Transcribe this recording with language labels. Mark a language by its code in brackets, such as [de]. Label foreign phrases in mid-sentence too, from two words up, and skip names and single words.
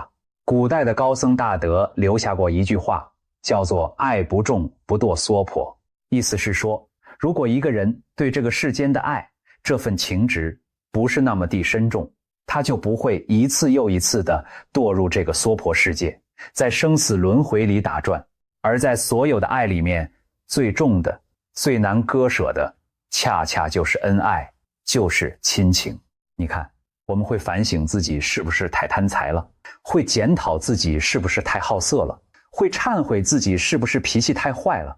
[zh] 古代的高僧大德留下過一句話，叫做愛不重，不墮娑婆。意思是說，如果一個人对這個世間的愛，這份情執不是那麼地深重，他就不會一次又一次地墮入這個娑婆世界，在生死輪迴裡打轉。而在所有的愛裡面，最重的、最難割捨的，恰恰就是恩愛，就是親情。你看，我們會反省自己是不是太貪財了，會檢討自己是不是太好色了，會懺悔自己是不是脾氣太壞了。